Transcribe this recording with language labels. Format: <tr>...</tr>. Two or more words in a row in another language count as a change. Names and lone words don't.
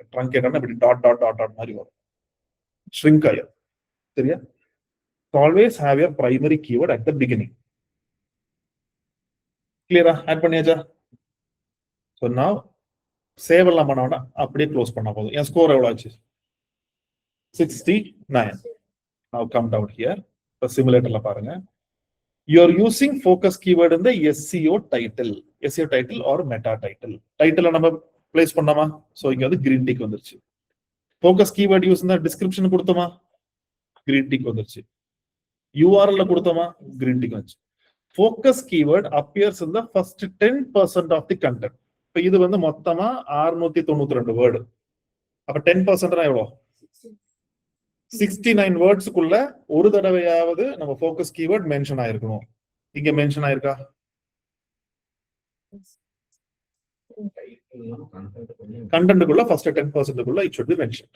<ta>ட்ரங்கேட்டட்னா இப்படி</ta> <en>dot dot dot dot</en> <ta>மாதிரி வரும், ஷ்ரிங்க் ஆயிரும் சரியா?</ta> <en>Always have your primary keyword at the beginning.</en> <ta>கிளியரா? ஆட் பண்ணியாச்சா? ஸோ நான் சேவ் எல்லாம் பண்ண வேண்டாம், அப்படியே க்ளோஸ் பண்ணா போதும். என் ஸ்கோர் எவ்வளவு ஆச்சு? 69.</ta> <en>Now come down here.</en> <ta>இப்போ சிமுலேட்டர்ல பாருங்க.</ta> <en>You are using focus keyword in the SEO title. SEO title or meta title. Title</en> <ta>நம்ம பிளேஸ் பண்ணாமா? சோ இங்க வந்து</ta> <en>green tick</en> <ta>வந்துருச்சு.</ta> <en>Focus keyword</en> <ta>யூஸ் இந்த டிஸ்கிரிப்ஷன் கொடுத்தோமா?</ta> <en>green tick</en> <ta>வந்துருச்சு. URL கொடுத்தோமா?</ta> <en>green tick</en> <ta>வந்துச்சு.</ta> <en>Focus keyword appears in the first 10% of the content.</en> <ta>இப்போ இது வந்து மொத்தமா 692 வேர்டு. அப்ப 10% எவ்வளோ? 69 வேர்ட்ஸ்க்குள்ள ஒரு தடவையாவது நம்ம</ta> <en>focus keyword</en> <ta>மென்ஷன் ஆயிருக்கணும். இங்க மென்ஷன் ஆயிருக்கா? கண்டென்ட்க்குள்ள ஃபர்ஸ்ட் 10%க்குள்ள</ta> <en>it should be mention.</en>